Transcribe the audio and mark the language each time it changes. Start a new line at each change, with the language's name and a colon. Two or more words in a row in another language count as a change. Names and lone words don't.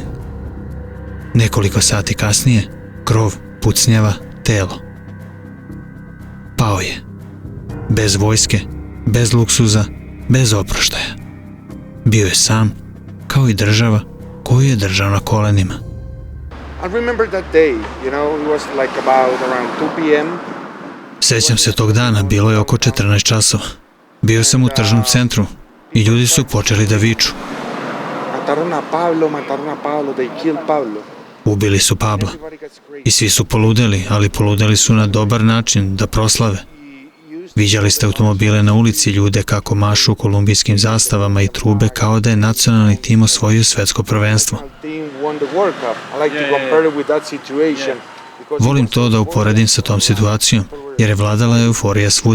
Serbian: Nekoliko sati kasnije, krov, pucnjava, telo. Pao je. Bez vojske, bez luksuza, bez oproštaja. Bio je sam, kao i država koju je držao na kolenima.
English: I remember that day, you know, it was like about around 2 p.m.
Serbian: Sjećam se tog dana, bilo je oko 14 časova. Bio sam u tržnom centru i ljudi su počeli da viču.
Spanish: Mataron a Pablo,
English: they killed Pablo.
Serbian: Ubili su Pabla. I svi su poludeli, ali poludeli su na dobar način da proslave. Viđali ste automobile na ulici, ljude kako mašu kolumbijskim zastavama i trube kao da je nacionalni tim osvojio svetsko prvenstvo. Volim to da uporedim sa tom situacijom, jer je vladala euforija svuda.